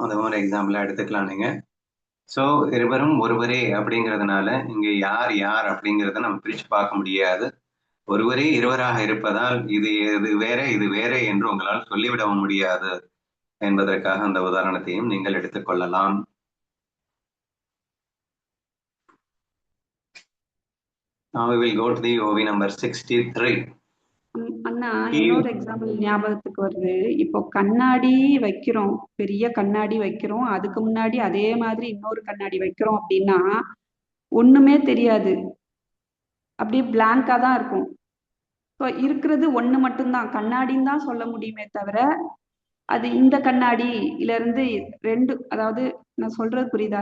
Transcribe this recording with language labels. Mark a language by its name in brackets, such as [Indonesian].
[Tamil] அந்த மாதிரி எக்ஸாம்பிளா எடுத்துக்கலாம் நீங்க. சோ இருவரும் ஒருவரே அப்படிங்கிறதுனால இங்க யார் யார் அப்படிங்கிறத நம்ம பிரிச்சு பார்க்க முடியாது. ஒருவரே இருவராக இருப்பதால் இது வேற இது வேற என்று உங்களால் சொல்லிவிடவும் முடியாது என்பதற்காக அந்த உதாரணத்தையும் நீங்கள் எடுத்துக்கொள்ளலாம். [English] Now we will go to the OV number 63. [Tamil] அண்ணா, இன்னொரு எக்ஸாம்பிள் ஞாபகத்துக்கு வருது. இப்போ கண்ணாடி வைக்கிறோம், பெரிய கண்ணாடி வைக்கிறோம், அதுக்கு முன்னாடி அதே மாதிரி இன்னொரு கண்ணாடி வைக்கிறோம் அப்படின்னா ஒண்ணுமே தெரியாது, அப்படியே பிளாங்கா தான் இருக்கும். இப்போ இருக்கிறது ஒண்ணு மட்டும்தான், கண்ணாடின்னு தான் சொல்ல முடியுமே தவிர அது இந்த கண்ணாடியில இருந்து 2, அதாவது நான் சொல்றது புரியுதா?